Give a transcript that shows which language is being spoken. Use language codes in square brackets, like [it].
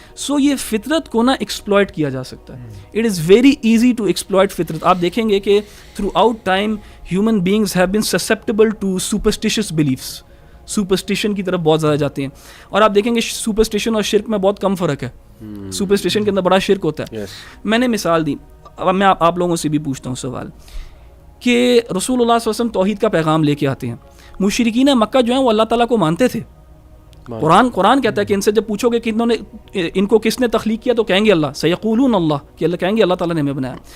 [ur] So یہ فطرت کو نا ایکسپلوئٹ کیا جا سکتا ہے. [en] It is very easy to exploit فطرت. [ur] آپ دیکھیں گے کہ [en] throughout time human beings have been susceptible to superstitious beliefs. [ur] Superstition کی طرف بہت زیادہ جاتے ہیں، اور آپ دیکھیں گے سپرسٹیشن اور شرک میں بہت کم فرق ہے. سپرسٹیشن کے اندر بڑا شرک ہوتا ہے. میں نے مثال دی، اب میں آپ لوگوں سے بھی پوچھتا ہوں سوال کہ رسول اللہ صلی اللہ علیہ وسلم توحید کا پیغام لے کے آتے ہیں. مشرکین مکہ جو ہیں وہ اللہ تعالیٰ کو مانتے تھے. قرآن کہتا ہے کہ ان سے جب پوچھو گے کہ ان کو کس نے تخلیق کیا تو کہیں گے اللہ، [ar] سیقولون اللہ، [ur] کہ اللہ کہیں گے اللہ تعالیٰ نے ہمیں بنایا.